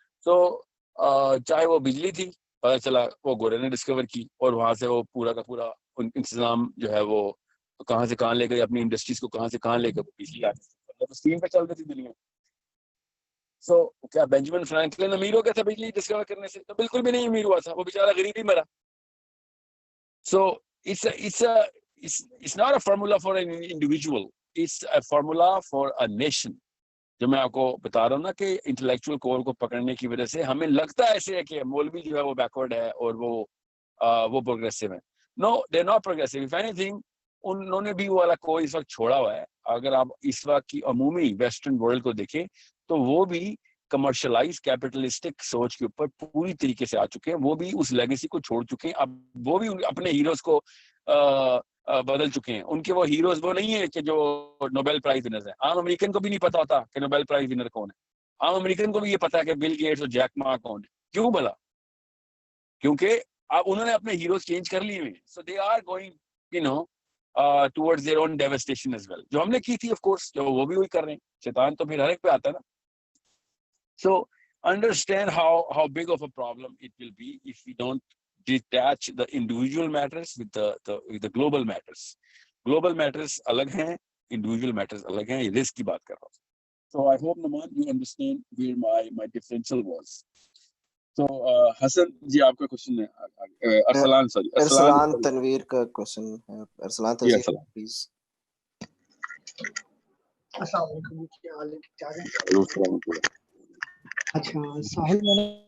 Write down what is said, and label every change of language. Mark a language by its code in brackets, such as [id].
[ur] سو چاہے وہ بجلی تھی, پتہ چلا وہ گورے نے ڈسکور کی اور وہاں سے وہ پورا کا پورا انتظام جو ہے وہ کہاں سے کہاں لے گئے, اپنی انڈسٹریز کو کہاں سے کہاں لے گئے, بجلی آتی اسٹیم پہ چل رہی تھی دنیا. سو کیا بینجامن فرینکلن امیر ہو گیا تھا بجلی ڈسکور کرنے سے؟ تو بالکل بھی نہیں امیر ہوا تھا, وہ بیچارہ غریب ہی مرا. [en] So it's not a formula for an individual, it's a formula for a nation. [ur] جو میں آپ کو بتا رہا ہوں نا کہ انٹلیکچوئل کور کو پکڑنے کی وجہ سے ہمیں لگتا ہے ایسے ہے کہ مولوی جو ہے وہ بیکورڈ ہے اور وہ پروگریسو ہے. [en] No they are not progressive. If anything [ur] انہوں نے بھی وہ والا کوئی اس وقت چھوڑا ہوا ہے. اگر آپ اس وقت کی عمومی ویسٹرن ورلڈ کو دیکھیں تو وہ بھی کمرشلائز کیپٹلسٹک سوچ کے اوپر پوری طریقے سے آ چکے ہیں, وہ بھی اس لیگیسی کو چھوڑ چکے ہیں. اب وہ بھی اپنے ہیروز کو بدل چکے ہیں. ان کے وہ ہیروز وہ نہیں ہیں کہ جو نوبیل پرائز ونرز ہیں. عام امریکن کو بھی نہیں پتا ہوتا کہ نوبیل پرائز ونر کون ہے. عام امریکن کو بھی یہ پتا ہے کہ بل گیٹس اور جیک ما کون ہے. کیوں بھلا؟ کیونکہ اب انہوں نے اپنے ہیروز چینج کر لیے ہیں. [en] So they are going towards their own devastation as well. [ur] جو ہم نے کی تھی of course, جو وہ بھی وہی کر رہے ہیں. شیطان تو پھر ہر ایک پہ آتا ہے نا. [en] So understand how big of a problem it will be if we don't detach the individual matters with the global matters. [ur] Global matters الگ ہیں, individual matters الگ ہیں. یہ رسک کی بات کر رہا ہوں. [en] So I hope Naman you understand where my differential was. [ur] So حسن جی آپ کا کوشچن ہے. ارسلان تنویر کا کوشچن ہے. ارسلان تنویر پلیز. السلام علیکم, کیا حال ہے؟ ٹھیک ٹھاک ہے. اچھا ساحل, میں نے